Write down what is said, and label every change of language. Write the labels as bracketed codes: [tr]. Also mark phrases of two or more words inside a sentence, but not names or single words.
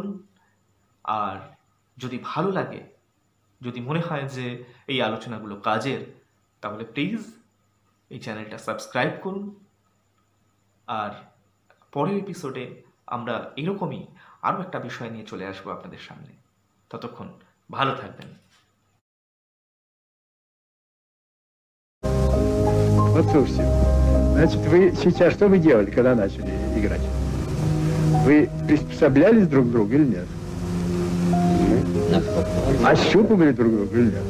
[bn] আর যদি ভালো লাগে, যদি মনে হয় যে এই আলোচনাগুলো কাজের, তাহলে প্লিজ এই [en] channel-ta subscribe [bn] করুন। আর পরের এপিসোডে আমরা এরকমই আরও একটা বিষয় নিয়ে চলে আসবো আপনাদের সামনে। ততক্ষণ ভালো থাকবেন। [ru] Вот слушайте, значит, вы сейчас что вы делали, когда начали играть? Вы приспособлялись друг к другу или нет? Насколько возможно. Ощупывали друг друга или нет?